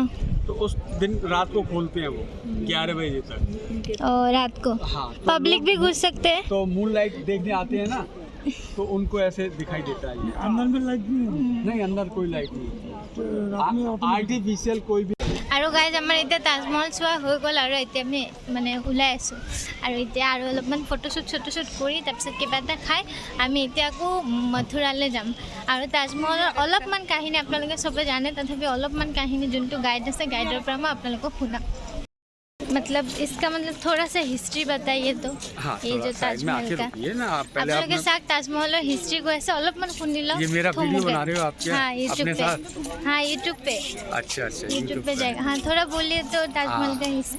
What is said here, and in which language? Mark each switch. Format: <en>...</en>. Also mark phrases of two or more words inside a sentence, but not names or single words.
<hi>तो उस दिन रात को खोलते हैं वो 11 बजे तक और रात को हाँ पब्लिक भी घुस सकते हैं तो मून लाइट देखने आते हैं ना तो उनको ऐसे दिखाई देता है ये। अंदर में लाइट नहीं अंदर कोई लाइट नहीं आर्टिफिशियल कोई भी</hi> <as>আৰু গাইজ আমাৰ এতিয়া তাজমহল চোৱা হৈ গ'ল আৰু এতিয়া আমি মানে ওলাই আছোঁ আৰু এতিয়া আৰু অলপমান ফটোশ্বুট কৰি তাৰপিছত কিবা এটা খাই আমি এতিয়া আকৌ মথুৰালৈ যাম আৰু তাজমহলৰ অলপমান কাহিনী আপোনালোকে চবে জানে তথাপি অলপমান কাহিনী যোনটো গাইড আছে গাইডৰ পৰা মই আপোনালোকক শুনাম</as> <hi>मतलब इसका मतलब थोड़ा सा हिस्ट्री बताइए तो हाँ, ये जो ताजमहल का ना आप पहले आप लोग के साथ ताजमहल और हिस्ट्री को ऐसे अलगमन सुनी लो ये मेरा वीडियो बना रहे हो आप क्या हाँ यूट्यूब अपने पे साथ हाँ यूट्यूब पे अच्छा यूट्यूब पे जाएगा हाँ थोड़ा बोलिए तो ताजमहल का हिस्ट्री</hi>